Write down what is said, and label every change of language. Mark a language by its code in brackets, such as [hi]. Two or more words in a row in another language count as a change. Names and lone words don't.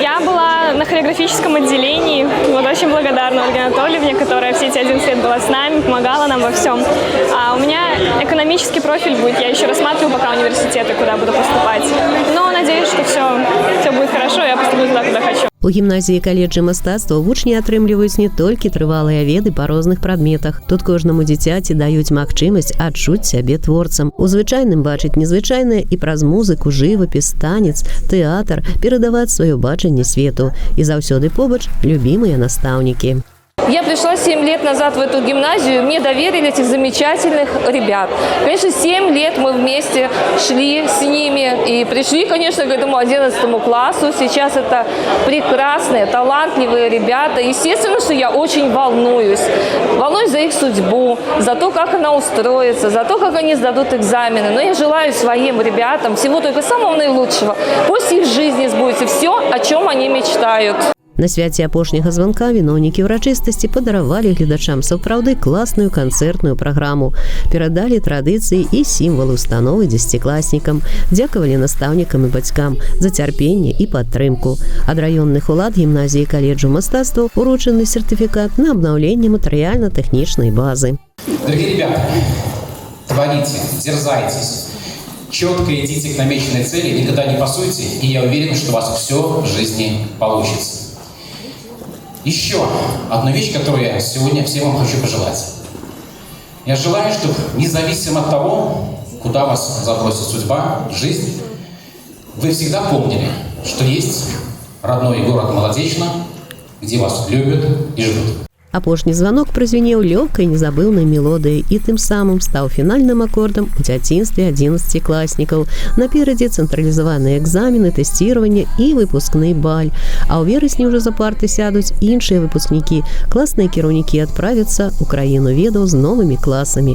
[ru] Я была на хореографическом отделении. Вот очень благодарна Ольге Анатольевне, которая все эти 11 лет была с нами, помогала нам во всем. А у меня экономический профиль будет. Я еще рассматриваю пока университеты, куда буду поступать. Но надеюсь, что все будет хорошо, я поступлю туда, куда хочу. [be] У гімназіі каледжы мастацтваў вучні атрымліваюць не толькі трывалыя веды па розных прадметах. Тут кожнаму дзіцяці даюць магчымасць адчуць сябе творцам. У звычайным бачыць незвычайнае і праз музыку, жывапіс, танец, тэатр, перадаваць сваё бачанне свету. І заўсёды побач любімыя настаўнікі. [ru] Я пришла 7 лет назад в эту гимназию, мне доверили этих замечательных ребят. Конечно, 7 лет мы вместе шли с ними и пришли, конечно, к этому 11 классу. Сейчас это прекрасные, талантливые ребята. Естественно, что я очень волнуюсь. Волнуюсь за их судьбу, за то, как она устроится, за то, как они сдадут экзамены. Но я желаю своим ребятам всего только самого наилучшего. Пусть их в жизни сбудется все, о чем они мечтают. [be] На свяце апошняга званка віноўнікі ўрачыстасці падаравалі гледачам сапраўды класную канцэртную праграму, перадалі традыцыі і сімвалы установы дзесяцікласнікам, дзякавалі настаўнікам і бацькам за цярпенне і падтрымку. Ад раённых улад гімназіі каледжу мастацтваў уручаны сертыфікат на абнаўленне матэрыяльна-тэхнічнай базы. [ru] Дорогие ребята, творите, дерзайтесь, четко идите к намеченной цели, никогда не пасуйте, и я уверен, что у вас все в жизни получится. Еще одну вещь, которую я сегодня всем вам хочу пожелать. Я желаю, чтобы независимо от того, куда вас забросит судьба, жизнь, вы всегда помнили, что есть родной город Молодечно, где вас любят и ждут. [be] Апошні званок празвінеў лёгкай незабыўнай мелодыяй і тым самым стаў фінальным акордам у дзяцінстве 11-класнікаў. Наперадзе цэнтралізаваныя экзамены, тэсціраванне і выпускны баль. А ў верасні ўжо за парты сядуць іншыя выпускнікі. Класныя кіраўнікі адправяцца ў краіну ведаў з новымі класамі.